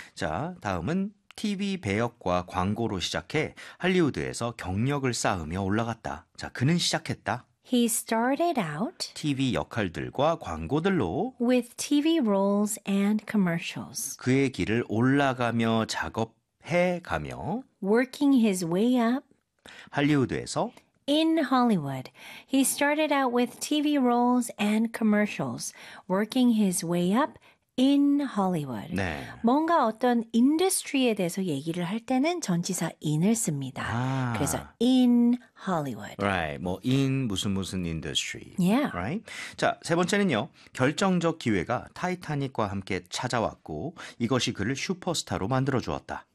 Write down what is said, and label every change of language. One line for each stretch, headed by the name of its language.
Korean: 자, 다음은 TV 배역과 광고로 시작해 할리우드에서 경력을 쌓으며 올라갔다. 자, 그는 시작했다.
English: He started out
Korean: TV 역할들과 광고들로
English: with TV roles and commercials.
Korean: 그의 길을 올라가며 작업해 가며
English: working his way up
Korean: 할리우드에서
English: In Hollywood, he started out with TV roles and commercials, working his way up in Hollywood.
Korean: 네. 뭔가 어떤 인더스트리에 대해서 얘기를 할 때는 전치사 in을 씁니다. 아. 그래서 in Hollywood. Right. 뭐 in 무슨 무슨 industry.
English: Yeah.
Korean: Right. 자, 세 번째는요. 결정적 기회가 타이타닉과 함께 찾아왔고 이것이 그를 슈퍼스타로 만들어 주었다.